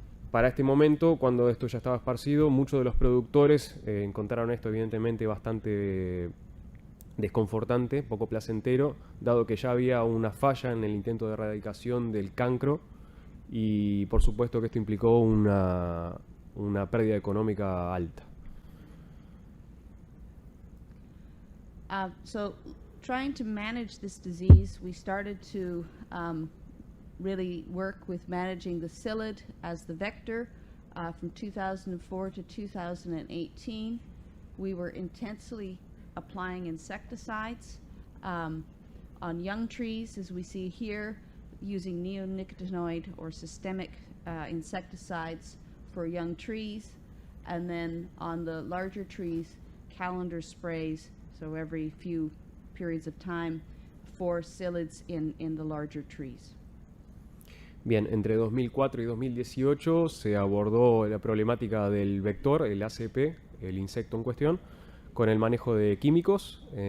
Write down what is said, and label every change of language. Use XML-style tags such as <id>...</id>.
<es>Para este momento, cuando esto ya estaba esparcido, muchos de los productores encontraron esto evidentemente bastante desconfortante, poco placentero, dado que ya había una falla en el intento de erradicación del cancro, y por supuesto que esto implicó una pérdida económica alta.</es> <en>So trying to manage this disease, we started to really work with managing the psyllid as the vector. From 2004 to 2018, we were intensely applying insecticides on young trees, as we see here, using neonicotinoid or systemic insecticides for young trees, and then on the larger trees, calendar sprays, so every few periods of time, for psyllids in the larger trees.</en> <es>Bien, entre 2004 y 2018 se abordó la problemática del vector, el ACP, el insecto en cuestión, con el manejo de químicos,</es>